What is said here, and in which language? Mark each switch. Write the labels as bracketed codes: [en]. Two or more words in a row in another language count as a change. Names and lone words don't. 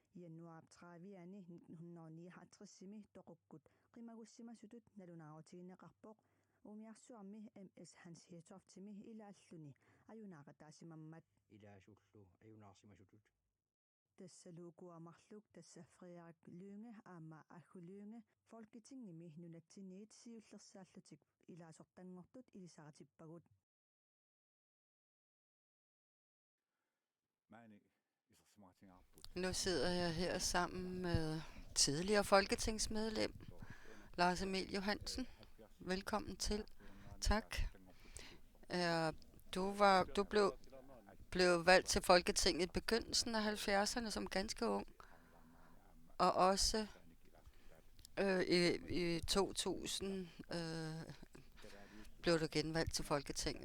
[kl] januar 30 1959 toqukkut qimagussimasutut nalunaarutigineqarpoq umiarsuarmi MS Hans Hirtoftimi ilaalluni ajunaaqataasimammat ilaasullu ajunaarsimasutut tassaluukuamarluk tassa Frederik Lynge aama Aggu Lynge folketingimi nunatsiniit siullersaallutik ilaasortangortut ilisartippagut [da] Nu sidder jeg her sammen med tidligere folketingsmedlem Lars Emil Johansen. Velkommen til. Tak. Du blev valgt til Folketinget i begyndelsen af 70'erne som ganske ung, og også i 2000 blev du genvalgt til Folketinget.